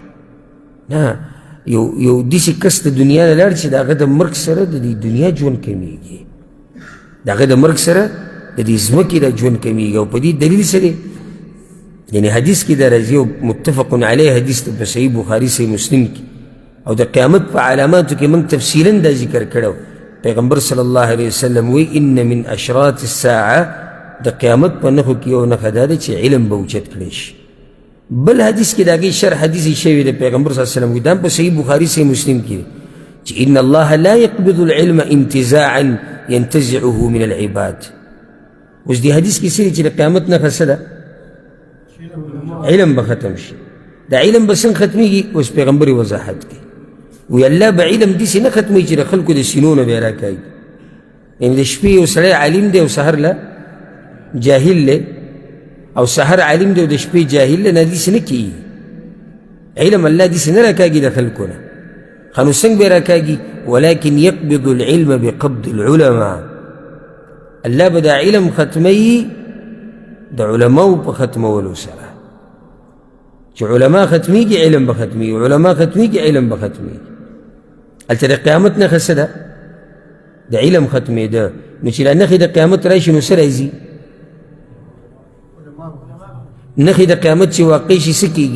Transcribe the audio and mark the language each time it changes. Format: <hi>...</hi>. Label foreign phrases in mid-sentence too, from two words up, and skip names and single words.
<ps>نه، یو داسې کس د دنیا نه لاړ چې د هغه د مرګ سره د دې دنیا ژوند کمیږي، د هغه د مرګ سره د دې ځمکې د ژوند کمیږي. او په دې دلیل سره یعنی حدیث کې دا راځي او</ps> <ar>متفق علیه</ar> <ps>حدیث په صحیح بخاري صحیح مسلم کې. او د قیامت په علاماتو کې موږ تفصیلا دا ذکر کړو.</ps> <ar>پیغمبر صلی الله علیه وسلم وی ان من اشراط الساعه،</ar> <ps>د قیامت په نښو کې یو نښه دا ده چې علم به اوچت کړی شي. بل حدیث کې د هغې شرح حدیث شوی د پیغمبر</ps> <ar>صلی الله علیه وسلم</ar> <ps>وی دا په صحیح بخاري صحیح مسلم کې چې</ps> <ar>ان الله لا يقبض العلم انتزاعا ينتزعه من العباد.</ar> <ps>اوس دې حدیث کې څه چې د قیامت نښه څه ده؟ علم به ختم شي. د علم به څنګه ختمیږي؟ اوس پیغمبر وضاحت کوي، وی الله به علم داسې نه ختموي چې د خلکو د سینو نه به یې راکاږي. یعنې د شپې یو سړی عالم دی او سحر له جاهل دی، او سحر عالم دی او د شپې جاهل دی، نه داسې نه کېږي. علم الله داسې نه راکاږي د خلکو نه. ښه نو څنګه به یې راکاږي؟</ps> <ar>ولکن یقبض العلم بقبض العلماء.</ar> <ps>الله به دا علم ختموي د علماو په ختمولو سره. چې علما ختمیږي علم به ختمیږي، علما ختمیږي علم به ختمیږي. هلته د قیامت نښه څه ده؟ د علم ختمېده. نو چې دا نښې د قیامت راشي نو څه راځي؟ نښې د قیامت چې واقع شي څه کېږي؟</ps>